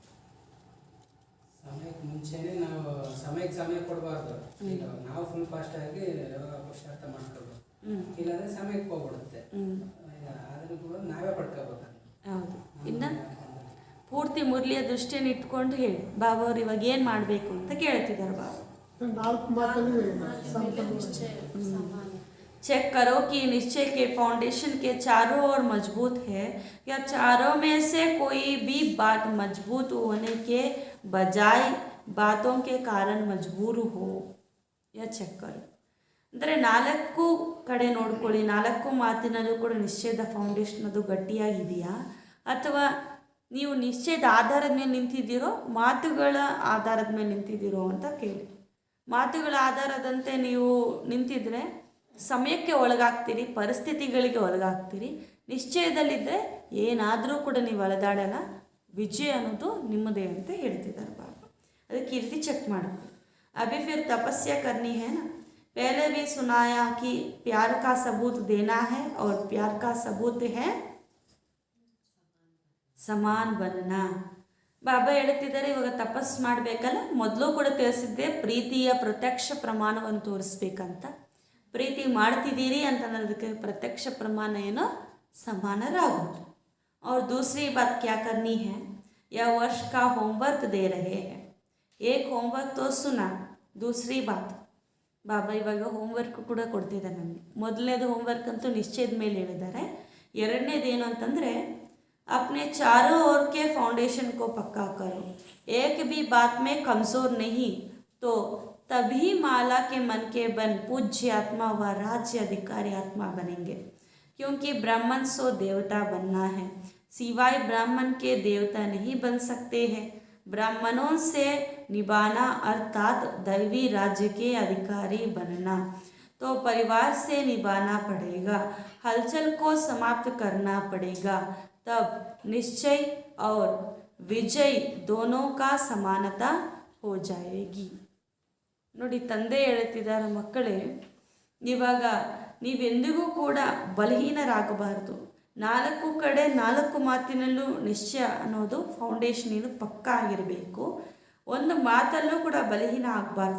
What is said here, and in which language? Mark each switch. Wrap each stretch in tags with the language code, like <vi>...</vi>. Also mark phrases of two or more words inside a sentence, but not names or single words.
<kn>ಸಮಯಕ್ಕೆ ಮುಂಚೆನೇ ನಾವು ಸಮಯ ಕೊಡಬಾರ್ದು. ಈಗ ನಾವು ಫುಲ್ ಫಾಸ್ಟ್ ಆಗಿ ಪುರುಷಾರ್ಥ ಮಾಡ್ಕೋಬೇಕು, ಇಲ್ಲಾಂದ್ರೆ ಸಮಯಕ್ಕೆ ಹೋಗ್ಬಿಡುತ್ತೆ. ಅದನ್ನು ಕೂಡ ನಾವೇ ಪಡ್ಕೋಬೇಕು. ಹೌದು. ಇನ್ನು ಪೂರ್ತಿ ಮುರಳಿಯ ದೃಷ್ಟಿಯನ್ನು ಇಟ್ಕೊಂಡು ಹೇಳಿ ಬಾಬಾ ಅವ್ರು ಇವಾಗ ಏನು ಮಾಡಬೇಕು ಅಂತ ಕೇಳ್ತಿದ್ದಾರೆ ಬಾಬಾ.</kn> <hi>चेक करो कि निश्चय के फाउंडेशन के चारों ओर मजबूत है या चारों में से कोई भी बात मजबूत होने के बजाय बातों के कारण मजबूर हो या ಚೆಕ್ करो.</hi> <kn>ಅಂದರೆ 4 ಕಡೆ ನೋಡ್ಕೊಳ್ಳಿ. 4 ಮಾತಿನಲ್ಲೂ ಕೂಡ ನಿಶ್ಚಯದ ಫೌಂಡೇಶನ್ ಅದು ಗಟ್ಟಿಯಾಗಿದೆಯಾ, ಅಥವಾ ನೀವು ನಿಶ್ಚಯದ ಆಧಾರದ ಮೇಲೆ ನಿಂತಿದ್ದೀರೋ, ಮಾತುಗಳ ಆಧಾರದ ಮೇಲೆ ನಿಂತಿದ್ದೀರೋ ಅಂತ ಕೇಳಿ. ಮಾತುಗಳ ಆಧಾರದಂತೆ ನೀವು ನಿಂತಿದ್ರೆ ಸಮಯಕ್ಕೆ ಒಳಗಾಗ್ತೀರಿ, ಪರಿಸ್ಥಿತಿಗಳಿಗೆ ಒಳಗಾಗ್ತೀರಿ. ನಿಶ್ಚಯದಲ್ಲಿದ್ದರೆ ಏನಾದರೂ ಕೂಡ ನೀವು ಅಲೆದಾಡಲ್ಲ, ವಿಜಯ ಅನ್ನೋದು ನಿಮ್ಮದೇ ಅಂತ ಹೇಳ್ತಿದ್ದಾರೆ ಬಾಬಾ. ಅದಕ್ಕೆ ಈ ರೀತಿ ಚೆಕ್ ಮಾಡಬೇಕು.</kn> <hi>अभी फिर तपस्या करनी है ना, पहले भी सुनाया कि प्यार का सबूत देना है और प्यार का सबूत है समान बनना.</hi> <kn>ಬಾಬಾ ಹೇಳ್ತಿದ್ದಾರೆ ಇವಾಗ ತಪಸ್ಸು ಮಾಡಬೇಕಲ್ಲ, ಮೊದಲು ಕೂಡ ತಿಳಿಸಿದ್ದೆ ಪ್ರೀತಿಯ ಪ್ರತ್ಯಕ್ಷ ಪ್ರಮಾಣವನ್ನು ತೋರಿಸ್ಬೇಕಂತ. ಪ್ರೀತಿ ಮಾಡ್ತಿದ್ದೀರಿ ಅಂತ ಅನ್ನೋದಕ್ಕೆ ಪ್ರತ್ಯಕ್ಷ ಪ್ರಮಾಣ ಏನೋ ಸಮಾನರಾಗೋದು.</kn> <hi>और दूसरी बात क्या करनी है, यह वर्ष का होमवर्क दे रहे हैं. एक होमवर्क तो सुना, दूसरी बात</hi> <kn>ಬಾಬಾ ಇವಾಗ ಹೋಮ್ವರ್ಕ್ ಕೂಡ ಕೊಡ್ತಿದ್ದಾರೆ ನಮಗೆ. ಮೊದಲನೇದು ಹೋಮ್ವರ್ಕ್ ಅಂತೂ ನಿಶ್ಚಯದ ಮೇಲೆ ಹೇಳಿದ್ದಾರೆ. ಎರಡನೇದು ಏನು ಅಂತಂದರೆ</kn> <hi>अपने चारों ओर के फाउंडेशन को पक्का करो, एक भी बात में कमज़ोर नहीं, तो तभी माला के मन के बन पूज्य आत्मा व राज्य अधिकारी आत्मा बनेंगे. क्योंकि ब्राह्मण सो देवता बनना है, सिवाय ब्राह्मण के देवता नहीं बन सकते हैं. ब्राह्मणों से निभाना अर्थात दैवी राज्य के अधिकारी बनना, तो परिवार से निभाना पड़ेगा, हलचल को समाप्त करना पड़ेगा. तब निश्चय और विजय दोनों का समानता हो जाएगी.</hi> <kn>ನೋಡಿ, ತಂದೆ ಹೇಳ್ತಿದ್ದಾರೆ, ಮಕ್ಕಳೇ ಇವಾಗ ನೀವೆಂದಿಗೂ ಕೂಡ ಬಲಹೀನರಾಗಬಾರ್ದು. 4 ಕಡೆ 4 ಮಾತಿನಲ್ಲೂ ನಿಶ್ಚಯ ಅನ್ನೋದು ಫೌಂಡೇಶನ್ ಇದು ಪಕ್ಕಾ ಆಗಿರಬೇಕು. ಒಂದು ಮಾತಲ್ಲೂ ಕೂಡ ಬಲಹೀನ ಆಗಬಾರ್ದು.</kn>